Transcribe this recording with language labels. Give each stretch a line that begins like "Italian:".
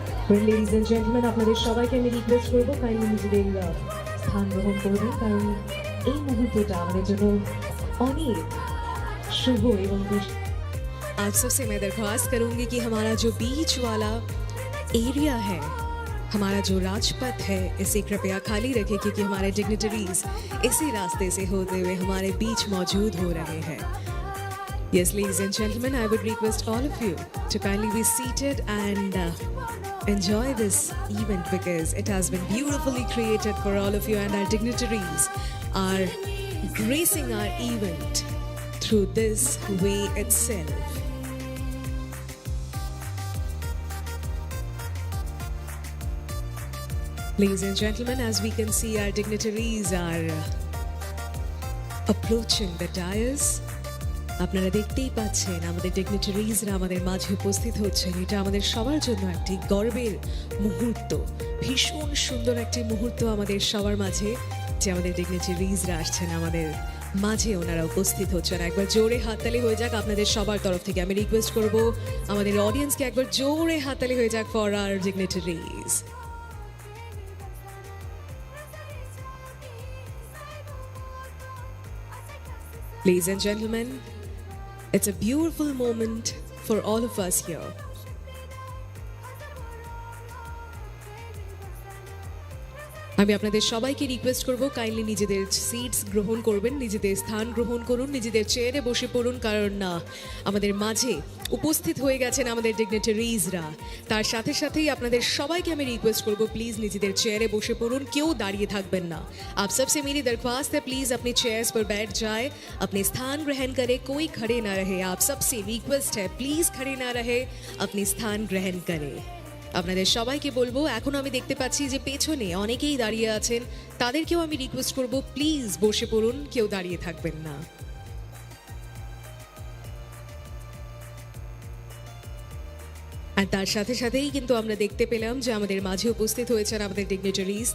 Bangla: Ladies and gentlemen, আপনাদের সবাইকে আমি রিকোয়েস্ট করবো কাইন্ডলি নিজেদের স্থান গ্রহণ করবেন, কারণ এই মুহূর্তটা আমাদের জন্য অনেক
Hindi: शुभ एवं आज सबसे मैं दरख्वास्त करूंगी कि हमारा जो बीच वाला एरिया है, हमारा जो राजपथ है, इसे कृपया खाली रखें क्योंकि हमारे डिग्निटरीज इसी रास्ते से होते हुए हमारे बीच मौजूद हो रहे हैं.
English: Yes, ladies and gentlemen, I would request all of you to kindly be seated and enjoy this event because it has been beautifully created for all of you, and our dignitaries are gracing our event through this way itself. Ladies and gentlemen, as we can see, our dignitaries are approaching the dais.
Bangla: আপনারা দেখতেই পাচ্ছেন আমাদের ডিগনিটারিজরা আমাদের মাঝে উপস্থিত হচ্ছেন. এটা আমাদের সবার জন্য একটি গর্বের মুহূর্ত, ভীষণ সুন্দর একটি মুহূর্ত আমাদের সবার মাঝে যে আমাদের ডিগনিটারিজরা আসছেন আমাদের মাঝে, ওনারা উপস্থিত হচ্ছেন. একবার জোরে হাততালি হয়ে যাক আপনাদের সবার তরফ থেকে. আমি রিকোয়েস্ট করব আমাদের অডিয়েন্সকে একবার জোরে হাততালি হয়ে যাক
English: For our dignitaries.
Bangla: Ladies and gentlemen, it's a beautiful moment for all of us here. আমি আপনাদের সবাইকে রিকোয়েস্ট করব কাইন্ডলি নিজেদের সিটস গ্রহণ করবেন, নিজেদের স্থান গ্রহণ করুন, নিজেদের চেয়ারে বসে পড়ুন, কারণ না আমাদের মাঝে উপস্থিত হয়ে গেছেন আমাদের ডিগনিটারিজরা. তার সাথে সাথেই আপনাদের সবাইকে আমি রিকোয়েস্ট করব প্লিজ নিজেদের চেয়ারে বসে পড়ুন, কেউ দাঁড়িয়ে থাকবেন না.
Hindi: आप सबसे मेरी दरख्वास्त है प्लीज अपने चेयर्स पर बैठ जाए, अपने स्थान ग्रहण करे, कोई खड़े ना रहे. आप सबसे रिक्वेस्ट है प्लीज खड़े ना रहे, अपने स्थान ग्रहण करे.
Bangla: আপনাদের সবাইকে বলবো, এখন আমি দেখতে পাচ্ছি যে পেছনে অনেকেই দাঁড়িয়ে আছেন, তাদেরকেও আমি রিকোয়েস্ট করব, প্লিজ বসে পড়ুন, কেউ দাঁড়িয়ে থাকবেন না। আর তার সাথে সাথেই কিন্তু আমরা দেখতে পেলাম যে আমাদের মাঝে উপস্থিত হয়েছেন আমাদের ডিগনিটারিজ।